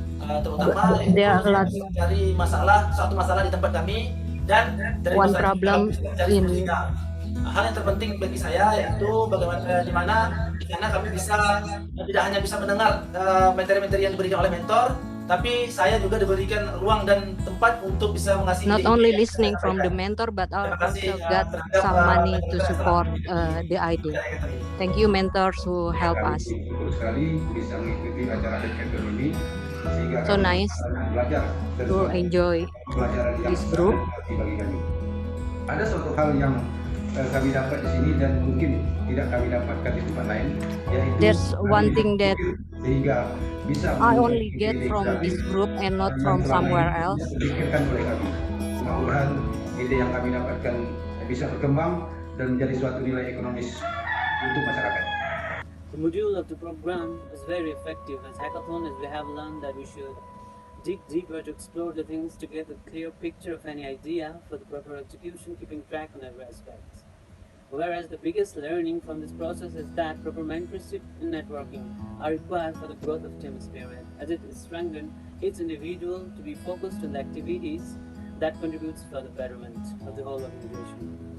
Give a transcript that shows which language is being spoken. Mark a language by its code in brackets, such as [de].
[id] Terutama mencari suatu masalah di tempat kami dan dari [en] one problem in [id] hal yang terpenting bagi saya yaitu bagaimana di mana kami bisa tidak hanya bisa mendengar materi-materi yang diberikan oleh mentor, tapi saya juga diberikan ruang dan tempat untuk bisa mengasihi. [en] not only listening from the mentor but also got some money to support the idea. Thank you mentors who help us. [id] Sekali bisa mengikuti acara hackathon ini sehingga [en] so nice [id] belajar [en] to enjoy this group. [id] Bagi kami. Ada suatu hal yang kami dapat di sini dan mungkin tidak kami dapatkan di tempat lain, yaitu [en] there's one thing that [id] sehingga bisa [en] I only get from this group and not from somewhere else. [id] Dipikirkan oleh kami. Mudah-mudahan ide yang kami dapatkan bisa berkembang dan menjadi suatu nilai ekonomis untuk masyarakat. [en] The module of the program is very effective as hackathon, as we have learned that we should dig deeper to explore the things to get a clear picture of any idea for the proper execution, keeping track on every aspect. Whereas the biggest learning from this process is that proper mentorship and networking are required for the growth of team spirit, as it is strengthened each individual to be focused on the activities that contributes for the betterment of the whole organization.